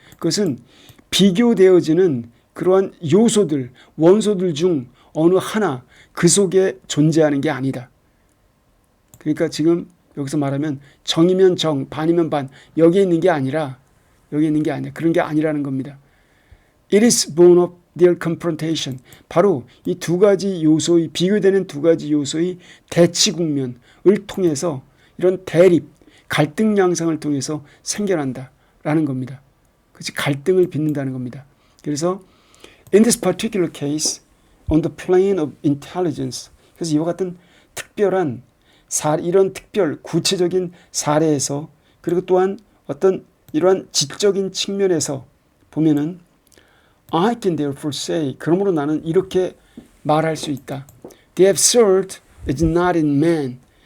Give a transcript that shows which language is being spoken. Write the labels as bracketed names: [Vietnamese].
[Korean] 그것은 비교되어지는 그러한 요소들, 원소들 중 어느 하나 그 속에 존재하는 게 아니다. 그러니까 지금 여기서 말하면 정이면 정, 반이면 반, 여기에 있는 게 아니라 그런 게 아니라는 겁니다. [English] It is born of their confrontation. [Korean] 바로 이 두 가지 요소의, 비교되는 두 가지 요소의 대치 국면을 통해서 이런 대립, 갈등 양상을 통해서 생겨난다라는 겁니다. 그렇지, 갈등을 빚는다는 겁니다. 그래서 [English] in this particular case, on the plane of intelligence. [Korean] 그래서 이와 같은 특별한 이런 특별 구체적인 사례에서 그리고 또한 어떤 이러한 지적인 측면에서 보면은 [English] I can therefore say, [Korean] 그러므로 나는 이렇게 말할 수 있다. [English] The absurd is not in man.